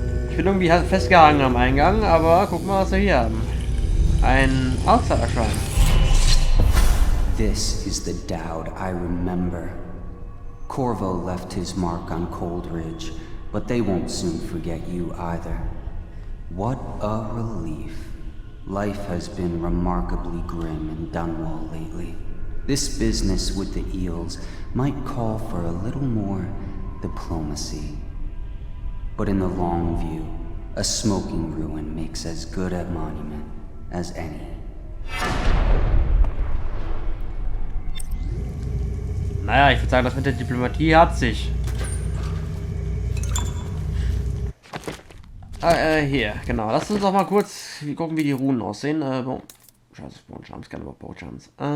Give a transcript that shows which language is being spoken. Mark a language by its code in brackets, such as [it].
[de] Ich bin irgendwie festgehangen am Eingang, aber guck mal, was wir hier haben. Ein Outsider-Schrein. [en] This is the Dowd I remember. Corvo left his mark on Cold Ridge, but they won't soon forget you either. What a relief. Life has been remarkably grim in Dunwall lately. This business with the eels might call for a little more diplomacy. But in the long view, a smoking ruin makes as good a monument as any. [de] Naja, ich würde sagen, das mit der Diplomatie hat sich. Hier, genau. Lass uns doch mal kurz gucken, wie die Runen aussehen. Scheiße, Bone Charms, keine Bone Charms.